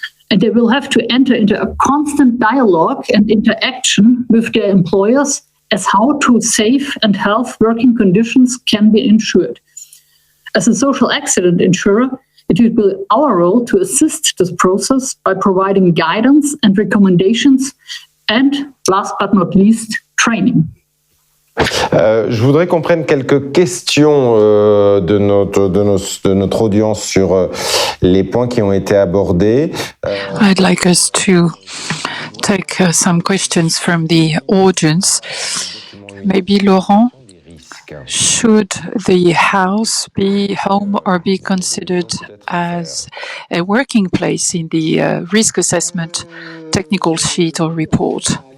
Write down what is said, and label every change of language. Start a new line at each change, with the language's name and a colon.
English: And they will have to enter into a constant dialogue and interaction with their employers as how to safe and health working conditions can be ensured. As a social accident insurer, it will be our role to assist this process by providing guidance and recommendations and, last but not least, training.
French: Je voudrais qu'on prenne quelques questions de notre audience sur les points qui ont été abordés.
English: I'd like us to take some questions from the audience. Maybe Laurent, should the house be home or be considered as a working place in the risk assessment technical sheet or report?